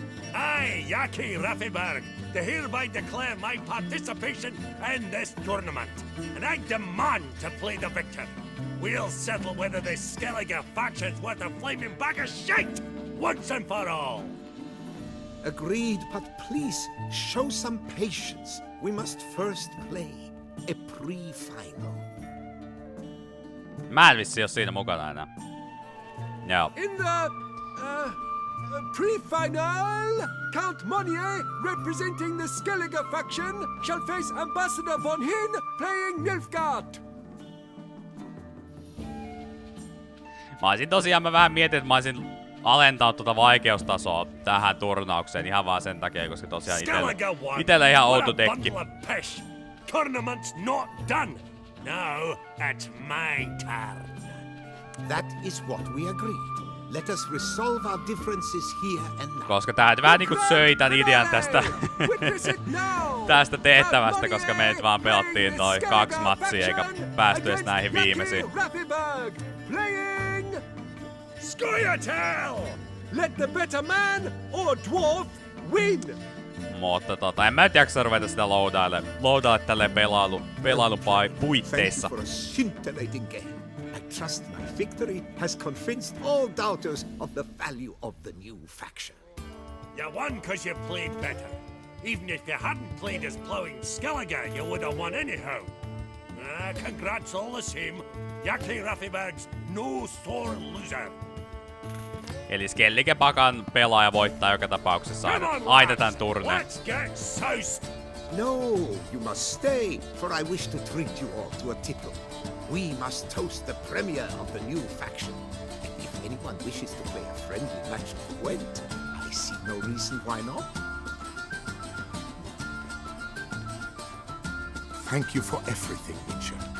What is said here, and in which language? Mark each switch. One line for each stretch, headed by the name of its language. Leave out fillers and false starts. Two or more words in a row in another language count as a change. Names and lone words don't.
English: I, Yaki Raffiberg, to hereby declare my participation in this tournament, and I demand to play the victor. We'll settle whether this Skellige faction's worth a flaming bag of shit once and for all. Agreed, but please show some patience. We must first play a pre-final.
Finnish: Mä en vissi oo siinä mukana enää. Joo.
English: In the pre-final, Count Monnier, representing the Skellige faction, shall face Ambassador von Hin, playing Nilfgaard.
Finnish: Mä vähän mietin, että mä olisin alentanut tuota vaikeustasoa tähän turnaukseen ihan vaan sen takia, koska tosiaan itellä ihan outo dekki.
English: Tournament's not done. Now it's my turn. That is what we agreed. Let us resolve our differences here and now.
Finnish: Koska tää vähän niinku söi tän idean tästä tehtävästä, koska me nyt vaan pelattiin toi 2 matsia eikä päästy edes näihin viimeisiin.
English: Scoia'tael! Let the better man or dwarf win!
Finnish: Mutta en mä jaksa ruveta sitä loadaille tälleen pelailun puitteissa.
English: Thank you for a scintillating game. I trust my victory has convinced all doubters of the value of the new faction. You won 'cause you played better. Even if you hadn't played as plowing Skellige, you would have won anyhow. Congrats all the same. Yaki Raffiberg's no sore loser.
Finnish: Eli Skellige-pakan pelaaja voittaa joka tapauksessa aina tän turneen.
English: Let's get soused! No, you must stay, for I wish to treat you all to a tickle. We must toast the premier of the new faction. And if anyone wishes to play a friendly match of Gwent, I see no reason why not. Thank you for everything, Witcher.